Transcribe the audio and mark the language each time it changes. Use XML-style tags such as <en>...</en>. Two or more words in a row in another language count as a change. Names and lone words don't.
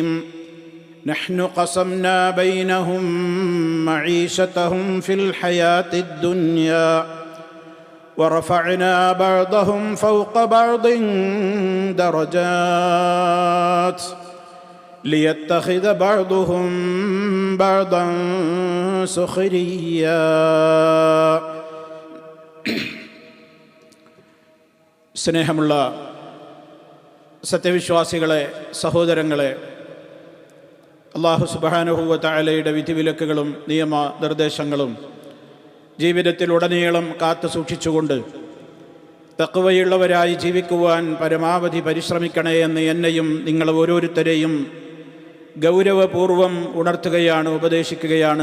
<ar>نحن قسمنا بينهم معيشتهم في الحياة الدنيا ورفعنا بعضهم فوق بعض درجات ليتخذ بعضهم بعضا سخريا.</ar> <ml>സ്നേഹമുള്ള സത്യവിശ്വാസികളെ, സഹോദരങ്ങളെ,</ml> <ar>الله سبحانه و</ar> <ml>തആലയുടെ വിധിവിലക്കുകളും നിയമനിർദ്ദേശങ്ങളും ജീവിതത്തിലുടനീളം കാത്തു സൂക്ഷിച്ചുകൊണ്ട് തഖ്വയുള്ളവരായി ജീവിക്കുവാൻ പരമാവധി പരിശ്രമിക്കണേ എന്ന് എന്നെയും നിങ്ങൾ ഓരോരുത്തരെയും ഗൗരവപൂർവം ഉണർത്തുകയാണ്, ഉപദേശിക്കുകയാണ്.</ml>